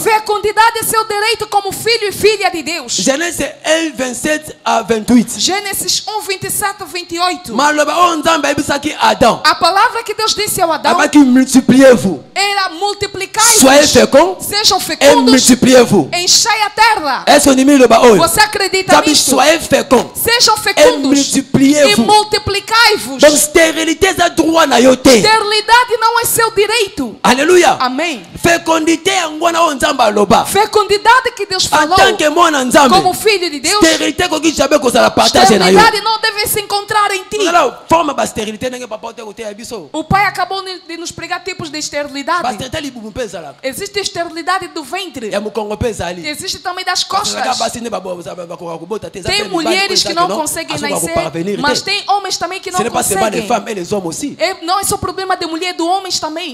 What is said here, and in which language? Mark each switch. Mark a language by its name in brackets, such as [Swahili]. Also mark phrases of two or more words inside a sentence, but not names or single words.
[Portuguese] Fecundidade é seu direito como filho e filha de Deus. [French] Genèse 1, 27 à 28. [Portuguese] Gênesis 1, 27 a 28. [Lingala] Maloba o nzambe ebisaki Adam. [Portuguese] A palavra que Deus disse ao Adão. [French] Abaki multipliez-vous. [Portuguese] Era multiplicai-vos. [French] Soyez féconds. [Portuguese] Sejam fecundos. [French] Et multipliez-vous. [Portuguese] Enchei a terra. [French] Est-ce que [Portuguese] você acredita nisso? [French] Soyez féconds. [Portuguese] Sejam fecundos. [French] Et multipliez-vous. [Portuguese] E multiplicai-vos. [French] Donc stérilité est droit [Lingala] na yote. [Portuguese] Sterilidade não é seu direito. [French] Alléluia. [Portuguese] Amém. [Lingala] Fécondité ngwana o nzamba aloba. [Portuguese] Fecundidade que Deus falou. [French] En tant que [Lingala] mwana nzambe. [Portuguese] Como filho de Deus. [Lingala] Stérilité ko kijabe ko sala partage na yo. [Portuguese] Sterilidade não deve se encontrar em ti. Forma ba stérilité nenge papa te kote biso. O pai acabou de nos pregar tipos de esterilidade. Existe esterilidade do ventre. Existe também das costas. Tem mulheres que não conseguem nascer, mas tem homens também que não conseguem. Não é só problema de mulher, de homens também.